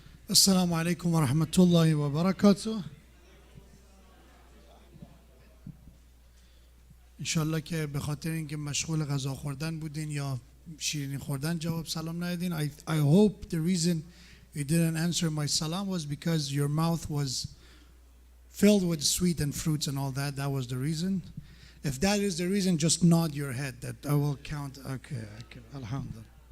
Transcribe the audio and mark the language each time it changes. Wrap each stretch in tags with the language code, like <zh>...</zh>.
<ar>السلام عليكم ورحمة الله وبركاته.</ar> <fa>انشالله که به خاطر اینکه مشغول غذا خوردن بودین یا شیرینی خوردن جواب سلام ندادین.</fa> <en>I hope the reason you didn't answer my salam was because your mouth was filled with sweet and fruits and all that. That was the reason. If that is the reason, just nod your head that I will count. Okay. Alhamdulillah.</en>